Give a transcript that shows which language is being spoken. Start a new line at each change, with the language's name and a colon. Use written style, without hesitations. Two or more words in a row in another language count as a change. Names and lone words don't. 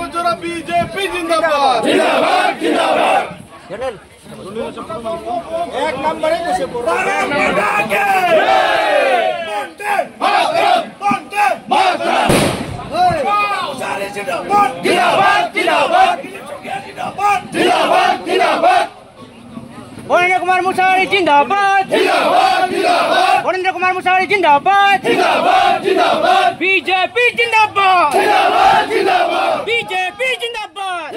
Hindi: बीजेपी जिंदाबाद जिंदाबाद जिंदाबाद एक नंबर है किसे बोल वरिंद्र कुमार मुसाहारी जिंदाबाद वरिंद्र कुमार मुसाहारी जिंदाबाद बीजेपी जिंदाबाद बीजेपी जिंदाबाद